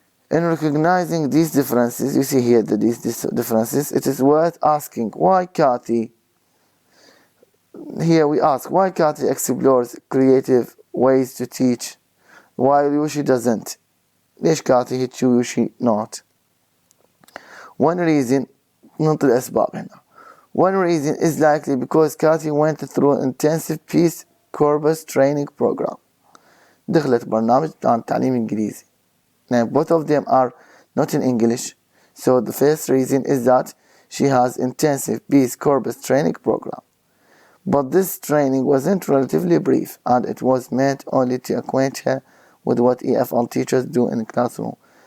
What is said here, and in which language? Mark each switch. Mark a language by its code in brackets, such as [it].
[en] In recognizing these differences, you see here that these differences, it is worth asking why Kathy, here we ask, why Kathy explores creative ways to teach while Yoshi doesn't. [ar] ليش كاتي هيك ويوشي not? [en] One reason, [ar] ننطي الأسباب هنا. [en] One reason is likely because Kathy went through an intensive Peace Corps training program. [ar] دخلت برنامج عن تعليم إنجليزي. [en] Now both of them are not in English. So the first reason is that she has intensive Peace Corps training program. But this training wasn't relatively brief, and it was meant only to acquaint her with what EFL teachers do in the classroom.